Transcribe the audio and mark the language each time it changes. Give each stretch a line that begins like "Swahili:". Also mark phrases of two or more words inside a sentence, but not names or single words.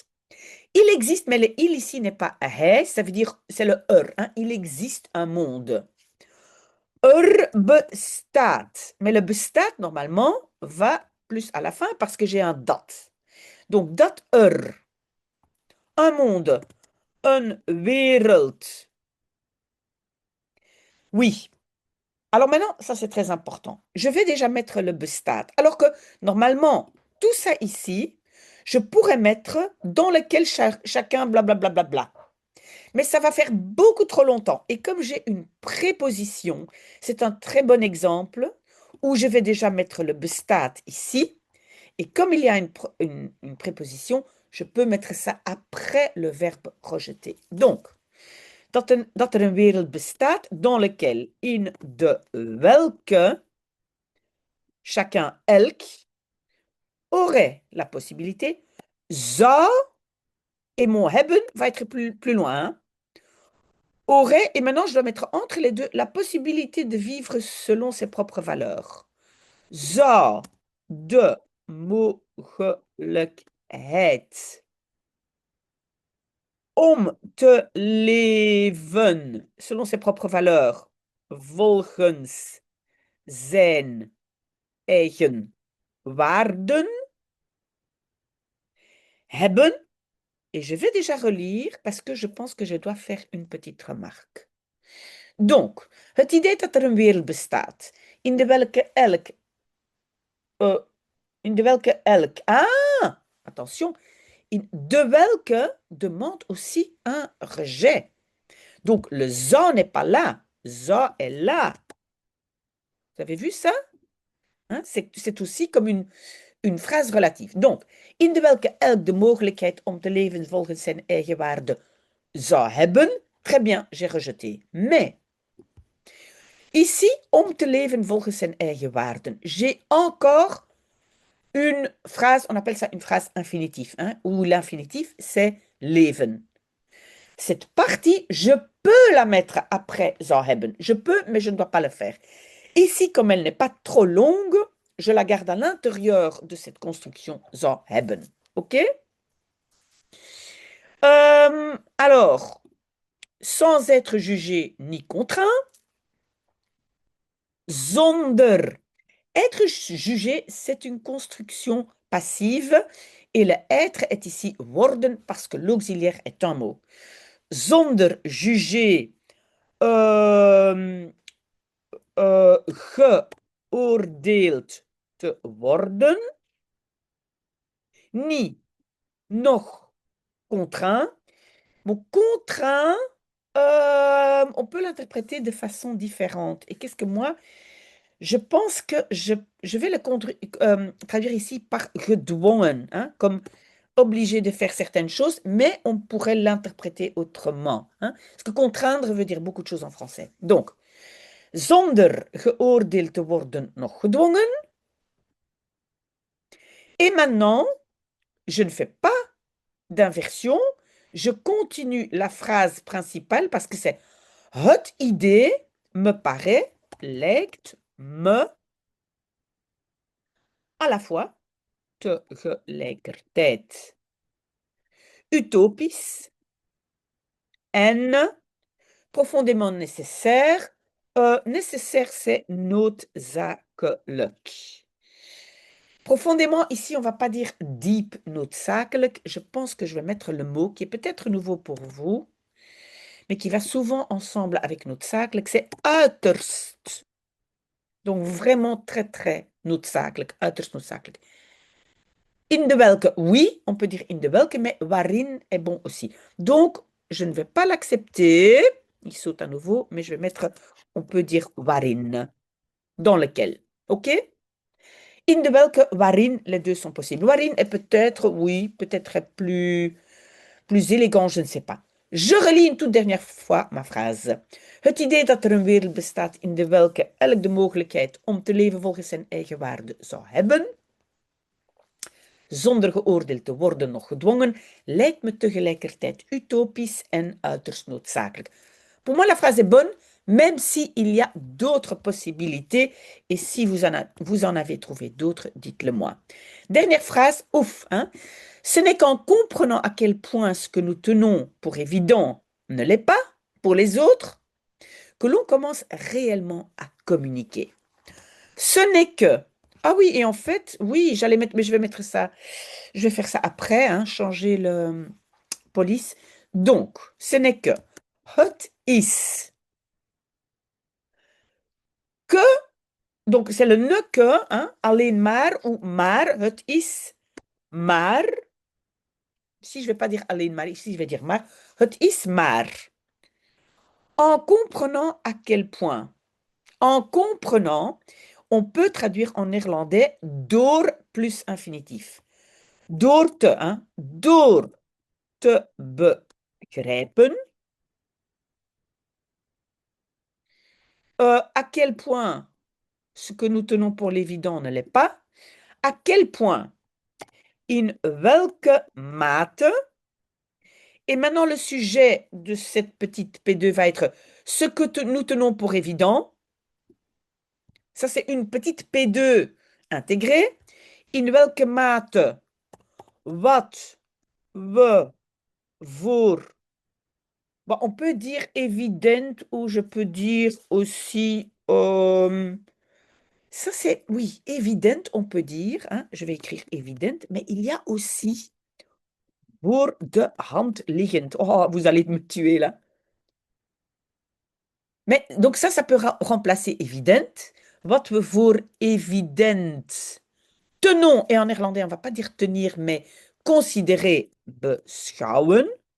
French: Il existe, mais le il ici n'est pas hij, ça veut dire, c'est le Hein. Il existe un monde. Bestaat. Mais le bestaat, normalement, va plus à la fin parce que j'ai un dat. Donc, dat un monde,
Dutch: een wereld.
French: Oui. Alors maintenant, ça c'est très important. Je vais déjà mettre le bestaat. Alors que normalement, tout ça ici, je pourrais mettre dans lequel chacun blablabla. Bla, bla, bla, bla. Mais ça va faire beaucoup trop longtemps. Et comme j'ai une préposition, c'est un très bon exemple où je vais déjà mettre le bestat ici. Et comme il y a une préposition, je peux mettre ça après le verbe rejeter. Donc,
Dutch: dat er een wereld bestaat
French: dans lequel
Dutch: in de welke
French: chacun, elk, aurait la possibilité, zou, et mon hebben va être plus loin, hein, aurait, et maintenant je dois mettre entre les deux, la possibilité de vivre selon ses propres valeurs.
Dutch: Zou de mogelijkheid om te leven
French: selon ses propres valeurs,
Dutch: volgens zijn eigen waarden, hebben,
French: et je vais déjà relire parce que je pense que je dois faire une petite remarque. Donc,
Dutch: het idee dat er een wereld bestaat in de welke elk, attention, in de welke
French: demande aussi un rejet. Donc, le zo n'est pas là, zo est là. Vous avez vu ça? Hein? C'est aussi comme une phrase relative. Donc,
Dutch: in de welke elk de mogelijkheid om te leven volgens zijn eigen waarde zou hebben.
French: Très bien, j'ai rejeté. Mais, ici,
Dutch: om te leven volgens zijn eigen waarden.
French: J'ai encore une phrase, on appelle ça une phrase infinitive, hein, où l'infinitif, c'est leven. Cette partie, je peux la mettre après
Dutch: zou hebben.
French: Je peux, mais je ne dois pas le faire. Ici, comme elle n'est pas trop longue, je la garde à l'intérieur de cette construction
Dutch: zou hebben.
French: OK? Alors, sans être jugé ni contraint, zonder. Être jugé, c'est une construction passive et le être est ici worden parce que l'auxiliaire est un mot.
Dutch: Zonder jugé, geoordeeld te worden, ni nog contraint.
French: Bon, contraint, on peut l'interpréter de façon différente. Et qu'est-ce que moi, je pense que je vais le traduire ici par gedwongen, hein, comme obligé de faire certaines choses, mais on pourrait l'interpréter autrement. Hein, parce que contraindre veut dire beaucoup de choses en français. Donc,
Dutch: zonder geoordeeld te worden nog gedwongen.
French: Et maintenant, je ne fais pas d'inversion, je continue la phrase principale parce que c'est
Dutch: het idee
French: me paraît,
Dutch: lijkt me,
French: à la fois,
Dutch: tegelijkertijd, utopisch en
French: profondément nécessaire. Nécessaire, c'est noodzakelijk. Profondément, ici, on ne va pas dire
Dutch: diep noodzakelijk.
French: Je pense que je vais mettre le mot qui est peut-être nouveau pour vous, mais qui va souvent ensemble avec noodzakelijk, c'est uiterst. Donc vraiment très, très noodzakelijk,
Dutch: uiterst noodzakelijk. In de welke,
French: oui, on peut dire
Dutch: in de welke,
French: mais waarin est bon aussi. Donc, je ne vais pas l'accepter. Il saute à nouveau, mais je vais mettre, on peut dire waarin, dans lequel.
Dutch: OK? In de welke, waarin,
French: les deux sont possibles. Waarin est peut-être, oui, peut-être plus élégant, je ne sais pas. Je relis une toute dernière fois ma phrase.
Dutch: Het idee dat er een wereld bestaat in de welke elk de mogelijkheid om te leven volgens zijn eigen waarde zou hebben, zonder geoordeeld te worden nog gedwongen, lijkt me tegelijkertijd utopisch en uiterst noodzakelijk.
French: Pour moi, la phrase est bonne, même s'il y a d'autres possibilités, et si vous en avez trouvé d'autres, dites-le moi. Dernière phrase, ouf, hein. Ce n'est qu'en comprenant à quel point ce que nous tenons pour évident ne l'est pas pour les autres que l'on commence réellement à communiquer. Ce n'est que... Ah oui, et en fait, oui, j'allais mettre, mais je vais mettre ça, je vais faire ça après, hein, changer le police. Donc, ce n'est que
Dutch: het is
French: que, donc c'est le ne que, hein,
Dutch: alleen maar ou maar, het is maar
French: si je ne vais pas dire
Dutch: alleen maar,
French: ici je vais dire maar.
Dutch: Het is maar.
French: En comprenant à quel point. En comprenant, on peut traduire en néerlandais door plus infinitif.
Dutch: Door te, hein, door te begrijpen.
French: À quel point ce que nous tenons pour l'évident ne l'est pas. À quel point,
Dutch: in welke mate.
French: Et maintenant, le sujet de cette petite P2 va être ce que nous tenons pour évident. Ça, c'est une petite P2 intégrée.
Dutch: In welke mate, wat we voor.
French: Bon, on peut dire évident ou je peux dire aussi. Ça, c'est, oui, évident, on peut dire. Hein, je vais écrire évident, mais il y a aussi
Dutch: voor de hand liggend.
French: Oh, vous allez me tuer là. Mais donc ça peut remplacer évident.
Dutch: Wat we voor
French: évident tenons, et en néerlandais, on ne va pas dire tenir, mais considérer,
Dutch: beschouwen.